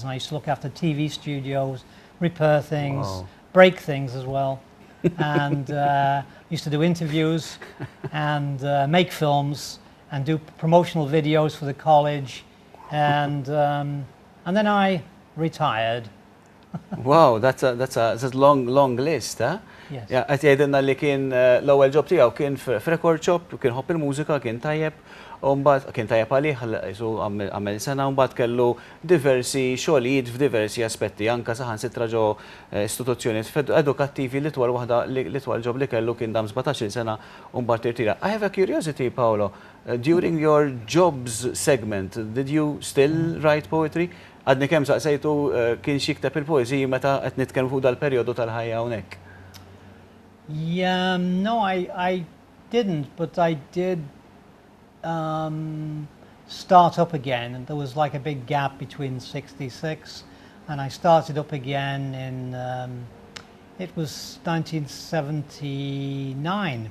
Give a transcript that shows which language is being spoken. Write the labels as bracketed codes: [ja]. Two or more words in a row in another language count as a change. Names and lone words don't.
[en] And I used to look after TV studios, repair things, break things as well, and used to do interviews and make films and do promotional videos for the college, and then I retired. Wow, that's a long list, huh? Yes. [mt] Ja, għat jgħidinna li kien l-ewwel job tiegħu kien f' [en] record shop, [mt] kien ħobb il-mużika, kien tajjeb, u mbagħad kien tajjeb għalih għamel sena, u mbagħad kellu diversi xogħlijiet f'diversi aspetti, anke saħansitra ġo istituzzjonijiet edukattivi l-itwal waħda l-itwal job li kellu kien dam 17-il sena u mbagħad tirtira. [en] I have a curiosity, Paolo. During your jobs segment, did you still write poetry? [mt] Għadni kemm saqsejtu kien xi jikteb il-poeżiji meta qed nitkellmu fuq dal-perjodu tal-ħajja hawnhekk. [en] Yeah, no, I didn't, but I did start up again, and there was like a big gap between 66, and I started up again in, it was 1979.